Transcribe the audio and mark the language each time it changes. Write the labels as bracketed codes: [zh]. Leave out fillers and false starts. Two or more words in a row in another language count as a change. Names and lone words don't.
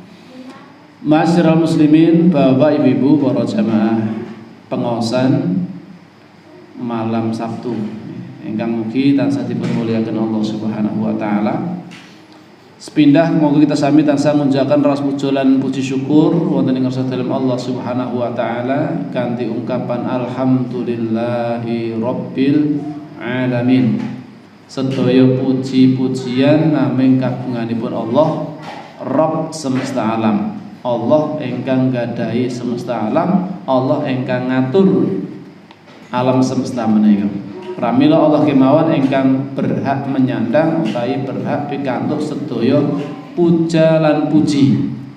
[ar] معاشر المسلمين, [jv] Bapak Ibu para jamaah pengaosan malam Sabtu ingkang mugi tansah dipun mulyakaken Allah [ar] سبحانه وتعالى. [jv] Sepindah moga kita sami tansah munjakan ras pujolan puji syukur wonten ing ngarsa dalem Allah [ar] سبحانه وتعالى [jv] kanthi ungkapan [ar] الحمد لله رب العالمين. [jv] Sedaya puji-pujian namung kagunganipun Allah, Rabb semesta alam. Allah ingkang gadahi semesta alam, Allah ingkang ngatur alam semesta menika. Pramila Allah kemawon ingkang [id] berhak menyandang [jv] utawi berhak pikantuk sedaya puja lan puji.